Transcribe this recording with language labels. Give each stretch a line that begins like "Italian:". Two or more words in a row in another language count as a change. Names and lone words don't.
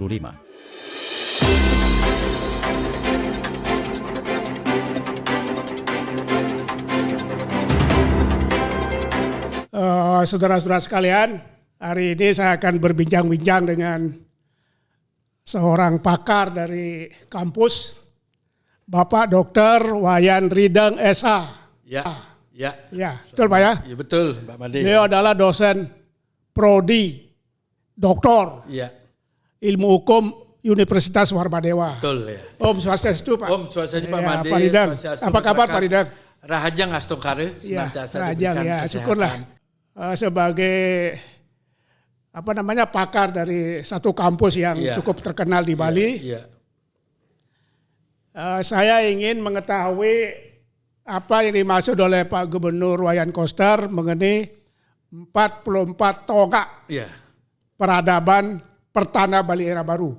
Indonesian: Saudara-saudara sekalian, hari ini saya akan berbincang-bincang dengan seorang pakar dari kampus, Bapak Dr. Wayan Rideng SH. Ya, betul Pak ya? Ya betul, Pak Made. Beliau adalah dosen prodi, doktor, ilmu hukum Universitas Warmadewa. Betul ya.
Balinese: Om Swastiastu
Indonesian: Pak.
Balinese: Om Swastiastu
Indonesian: Pak Made. Pak Rideng, apa kabar Pak Rideng?
Balinese: Rahajang Astokare,
Indonesian: senantiasa diberikan kesehatan. Syukurlah. Sebagai pakar dari satu kampus yang cukup terkenal di Bali, saya ingin mengetahui apa yang dimaksud oleh Pak Gubernur Wayan Koster mengenai 44 tonggak peradaban pertanda Bali era baru.